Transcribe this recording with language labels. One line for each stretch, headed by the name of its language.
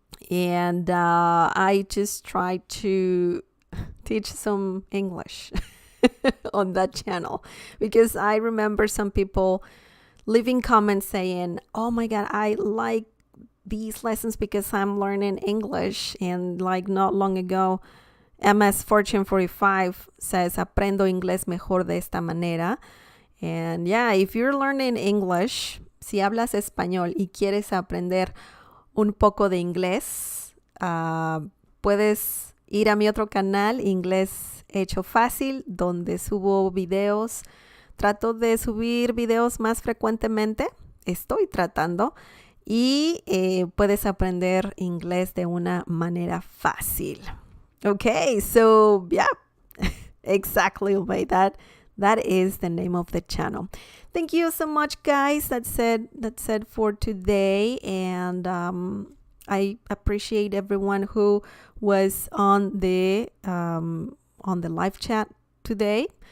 English: And I just try to teach some English on that channel, because I remember some people leaving comments saying, oh my God, I like these lessons because I'm learning English. And like not long ago, MS Fortune 45 says,
Spanish: aprendo inglés mejor de esta manera.
English: And yeah, if you're learning English,
Spanish: si hablas español y quieres aprender un poco de inglés, puedes ir a mi otro canal, Inglés Hecho Fácil, donde subo videos. Trato de subir videos más frecuentemente. Estoy tratando. Y puedes aprender inglés de una manera fácil.
English: Okay, so yeah, exactly, that is the name of the channel. Thank you so much, guys. That's it for today. And I appreciate everyone who was on the live chat today.